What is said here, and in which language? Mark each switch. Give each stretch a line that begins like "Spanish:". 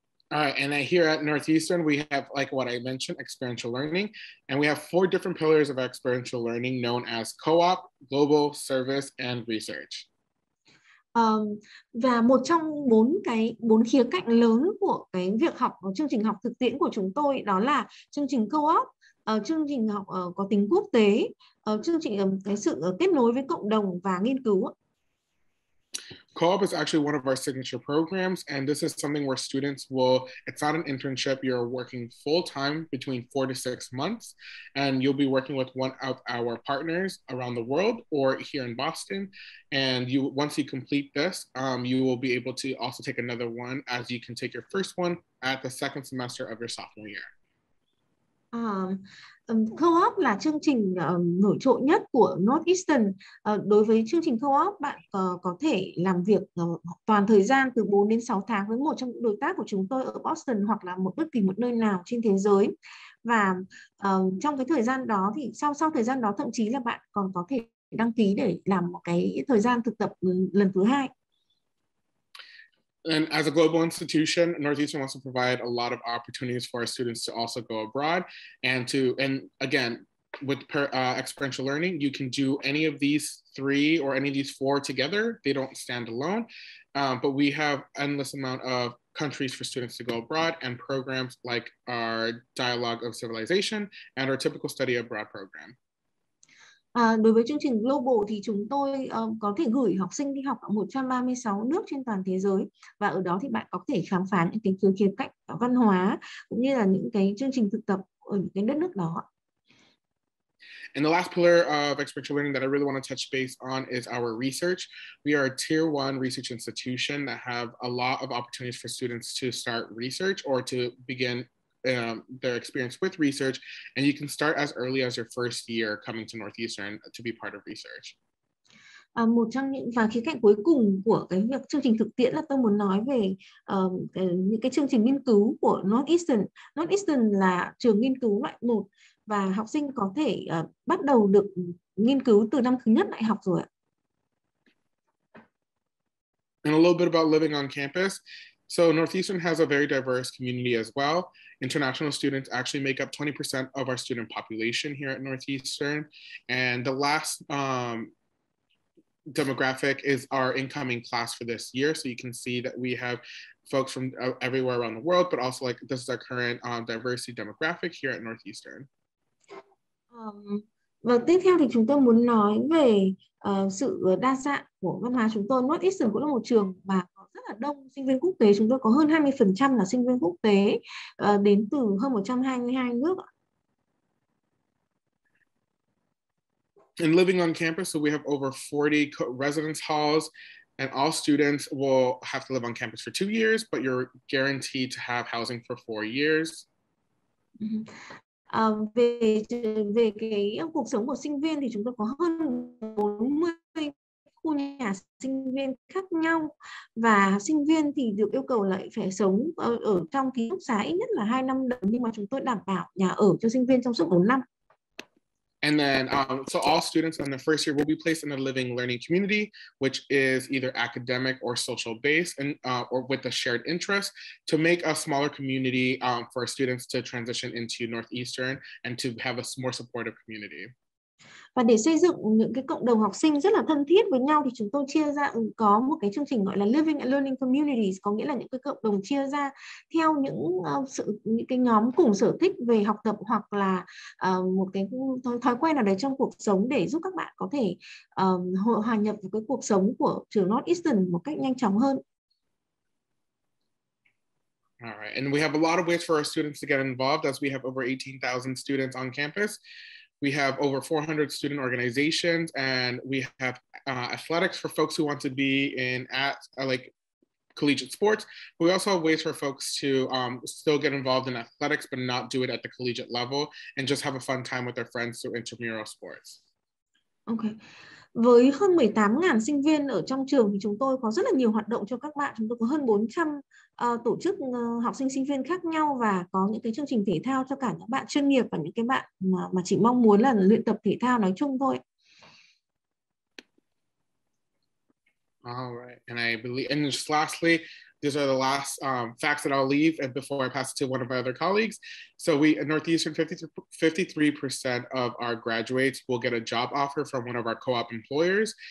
English: All right, and here at Northeastern, we have, like what I mentioned, experiential learning, and we have 4 different pillars of experiential learning known as co-op, global, service, and research.
Vietnamese: Và một trong 4 khía cạnh lớn của cái việc học chương trình học thực tiễn của chúng tôi đó là chương trình co-op, chương trình học có tính quốc tế, chương trình cái sự kết nối với cộng đồng và nghiên cứu.
English: Co-op is actually one of our signature programs, and this is something where students it's not an internship, you're working full-time between 4 to 6 months, and you'll be working with one of our partners around the world or here in Boston, and once you complete this, you will be able to also take another one, as you can take your first one at the second semester of your sophomore year.
Vietnamese: Co-op là chương trình nổi trội nhất của Northeastern. Đối với chương trình co-op, bạn có thể làm việc toàn thời gian từ 4 đến 6 tháng với một trong những đối tác của chúng tôi ở Boston hoặc là bất kỳ một nơi nào trên thế giới. Và trong cái thời gian đó thì sau thời gian đó thậm chí là bạn còn có thể đăng ký để làm một cái thời gian thực tập lần thứ hai.
English: And as a global institution, Northeastern wants to provide a lot of opportunities for our students to also go abroad, and again, with experiential learning, you can do any of these 3 or any of these 4 together. They don't stand alone, but we have endless amount of countries for students to go abroad, and programs like our Dialogue of Civilization and our Typical Study Abroad program.
Vietnamese: Đối với chương trình Global thì chúng tôi có thể gửi học sinh đi học ở 136 nước trên toàn thế giới, và ở đó thì bạn có thể khám phá những cái khía cạnh văn hóa cũng như là những cái chương trình thực tập ở những cái đất nước đó.
English: And the last pillar of experiential learning that I really want to touch base on is our research. We are a tier 1 research institution that have a lot of opportunities for students to start research or to begin their experience with research. And you can start as early as your first year coming to Northeastern to be part of research.
Vietnamese: Một trong những và khía cạnh cuối cùng của cái việc chương trình thực tiễn là tôi muốn nói về những cái chương trình nghiên cứu của Northeastern. Northeastern là trường nghiên cứu loại 1 và học sinh có thể bắt đầu được nghiên cứu từ năm thứ nhất đại học rồi ạ.
English: And a little bit about living on campus. So Northeastern has a very diverse community as well. International students actually make up 20% of our student population here at Northeastern. And the last demographic is our incoming class for this year. So you can see that we have folks from everywhere around the world, but also like this is our current diversity demographic here at Northeastern.
Vietnamese: Và tiếp theo thì chúng tôi muốn nói về sự đa dạng của văn hóa chúng tôi. Northeastern cũng là một trường mà có rất là đông sinh viên quốc tế. Chúng tôi có hơn 20% là sinh viên quốc tế đến từ hơn 122 nước.
English: And living on campus, so we have over 40 residence halls, and all students will have to live on campus for 2 years, but you're guaranteed to have housing for 4 years.
Vietnamese: Về cái cuộc sống của sinh viên thì chúng tôi có hơn 40 khu nhà sinh viên khác nhau, và sinh viên thì được yêu cầu lại phải sống ở trong ký túc xá ít nhất là 2 năm đầu, nhưng mà chúng tôi đảm bảo nhà ở cho sinh viên trong suốt 4 năm.
English: And then, so all students in the first year will be placed in a living learning community, which is either academic or social based, and or with a shared interest, to make a smaller community for students to transition into Northeastern and to have a more supportive community.
Vietnamese: Và để xây dựng những cái cộng đồng học sinh rất là thân thiết với nhau thì chúng tôi chia ra có một cái chương trình gọi là Living and Learning Communities, có nghĩa là những cái cộng đồng chia ra theo những cái nhóm cùng sở thích về học tập hoặc là một cái thói quen nào đấy trong cuộc sống để giúp các bạn có thể hòa nhập vào cái cuộc sống của trường Northeastern một cách nhanh chóng hơn.
English: All right, and we have a lot of ways for our students to get involved, as we have over 18,000 students on campus. We have over 400 student organizations, and we have athletics for folks who want to be in like collegiate sports. But we also have ways for folks to still get involved in athletics, but not do it at the collegiate level, and just have a fun time with their friends through intramural sports. Okay.
Vietnamese: Với hơn 18.000 sinh viên ở trong trường thì chúng tôi có rất là nhiều hoạt động cho các bạn. Chúng tôi có hơn 400 tổ chức học sinh sinh viên khác nhau, và có những cái chương trình thể thao cho cả những bạn chuyên nghiệp và những cái bạn mà chỉ mong muốn là luyện tập thể thao nói chung thôi.
English: All right, and I believe, and just lastly, these are the last facts that I'll leave, and before I pass it to one of my other colleagues. So we at Northeastern, 53% of our graduates will get a job offer from one of our co-op employers.